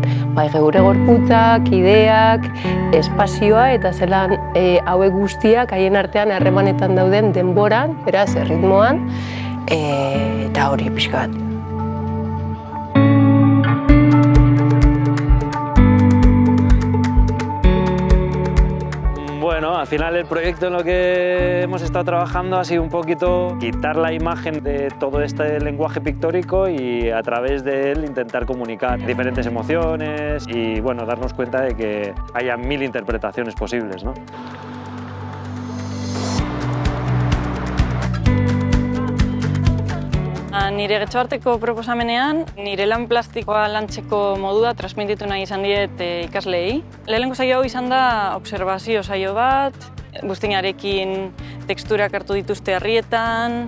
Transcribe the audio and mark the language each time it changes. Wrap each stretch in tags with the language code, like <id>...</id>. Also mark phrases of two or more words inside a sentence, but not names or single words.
<eu>Gure gorputzak, ideak, espazioa eta zelan hauek guztiak haien artean harremanetan dauden denboran, beraz, erritmoan, eta hori pixka bat.</eu> <es>Bueno, al final el proyecto en lo que hemos estado trabajando ha sido un poquito quitar la imagen de todo este lenguaje pictórico y a través de él intentar comunicar diferentes emociones y bueno, darnos cuenta de que haya 1000 interpretaciones posibles, ¿no?</es> <eu>Nire getxoarteko proposamenean, nire lan plastikoa lantzeko modua transmititu nahi izan diet ikasleei. Lehenengo saio hau izan da obserbazio saio bat, buztinarekin teksturak hartu dituzte harrietan.</eu>